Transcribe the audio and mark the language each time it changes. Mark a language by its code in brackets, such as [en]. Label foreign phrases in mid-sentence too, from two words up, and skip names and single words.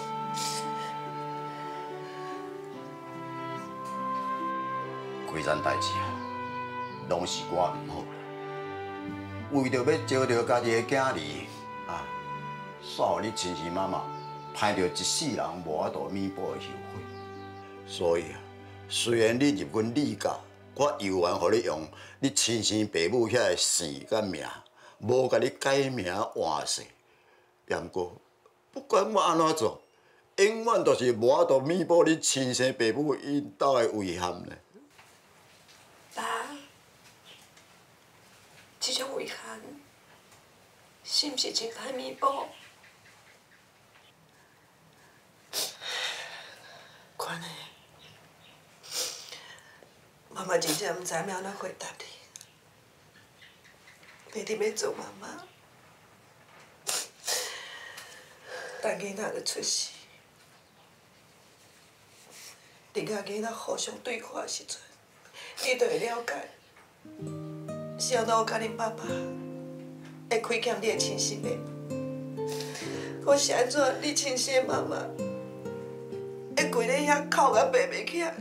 [nan] 规件代志啊，拢是我唔好啦。为着要招着家己的囝儿啊，煞互你亲生妈妈歹着一世人无法度弥补的后悔。所以啊。虽然你入阮李家，我犹原互你用你亲生爸母遐个姓甲名，无甲你改名换姓。不过，不管我安怎做，永远都是无法度弥补你亲生爸母因兜的遗憾呢。爸，这种遗憾，是毋是真歹弥补？看嘞。妈妈真正唔知要安怎回答你。你伫要做妈妈，等囡仔就出世，你甲囡仔互相对看的时阵，你就会了解，是安怎我甲恁爸爸会亏欠你的亲生的，我是安怎你亲生的妈妈会规日遐哭甲爬袂起来。